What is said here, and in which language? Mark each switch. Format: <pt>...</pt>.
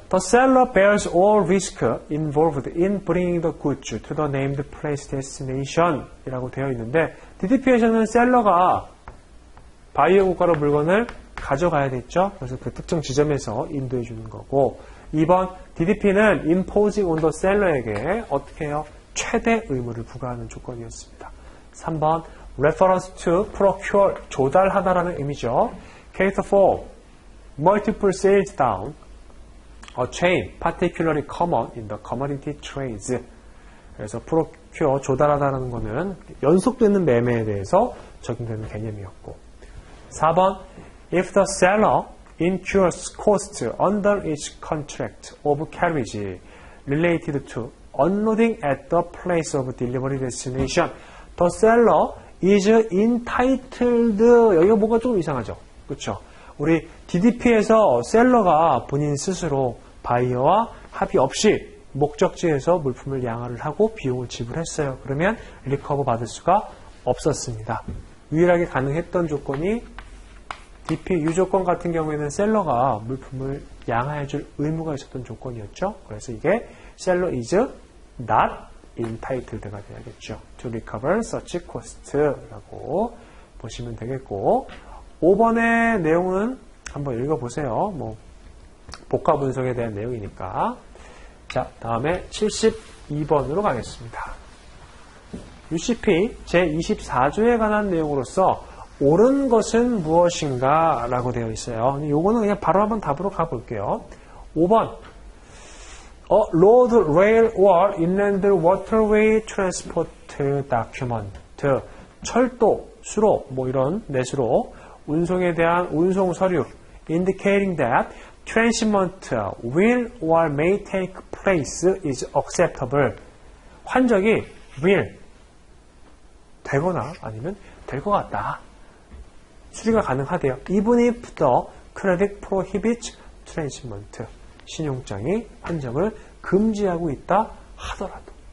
<en>The seller bears all risk involved in bringing the goods to the named place destination</en> <ko>이라고 되어 있는데 DDP에서는 셀러가 바이어 국가로 물건을 가져가야 됐죠. 그래서 그 특정 지점에서 인도해 주는 거고 2번. DDP는</ko> <en>imposing on the seller</en> <ko>에게 어떻게 해요? 최대 의무를 부과하는 조건이었습니다. 3번.</ko> <en>reference to procure,</en> <ko>조달하다라는 의미죠.</ko> <en>Case 4. multiple sales down a chain particularly common in the commodity trades.</en> <ko>그래서 procure, 조달하다라는 거는 연속되는 매매에 대해서 적용되는 개념이었고 4번.</ko> <en>if the seller incurs costs under its contract of carriage related to unloading at the place of delivery destination, the seller is entitled.</en> <ko>여기가 뭔가 좀 이상하죠? 그렇죠? 우리 DDP에서 셀러가 본인 스스로 바이어와 합의 없이 목적지에서 물품을 양화를 하고 비용을 지불했어요. 그러면 리커버 받을 수가 없었습니다. 유일하게 가능했던 조건이 DP 유조건 같은 경우에는 셀러가 물품을 양화해줄 의무가 있었던 조건이었죠. 그래서 이게</ko> <en>seller is not entitled</en> <ko>가 돼야겠죠.</ko> <en>To recover such cost</en> <ko>라고 보시면 되겠고 5번의 내용은 한번 읽어보세요. 뭐 복합 분석에 대한 내용이니까. 자, 다음에 72번으로 가겠습니다. UCP 제24조에 관한 내용으로서 옳은 것은 무엇인가 라고 되어 있어요. 요거는 그냥 바로 한번 답으로 가볼게요. 5번.</ko> <en>road, rail, or inland waterway transport document.</en> <ko>철도, 수로, 뭐 이런 내수로 운송에 대한 운송 서류</ko> <en>indicating that transshipment will or may take place is acceptable.</en> <ko>환적이 will 되거나 아니면 될 것 같다. 수리가 가능하대요.</ko> <en>Even if the credit prohibits transshipment.</en> <ko>신용장이 환적을 금지하고 있다 하더라도.</ko>